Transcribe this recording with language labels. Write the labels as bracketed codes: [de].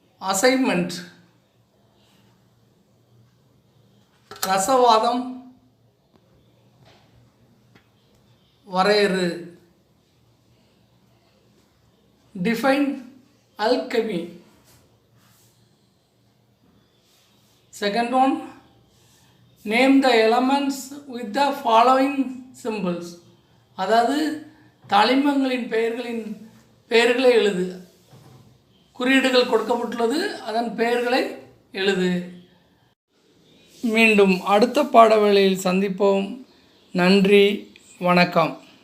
[ta] Assignment, ரசவாதம், வரையறு, [en] Define alchemy. Second one, name the elements with the following symbols. [ta] அதாவது தனிமங்களின் பெயர்களை எழுது, குறியீடுகள் கொடுக்கப்பட்டுள்ளது, அதன் பெயர்களை எழுது. மீண்டும் அடுத்த பாடவேளையில் சந்திப்போம். நன்றி, வணக்கம்.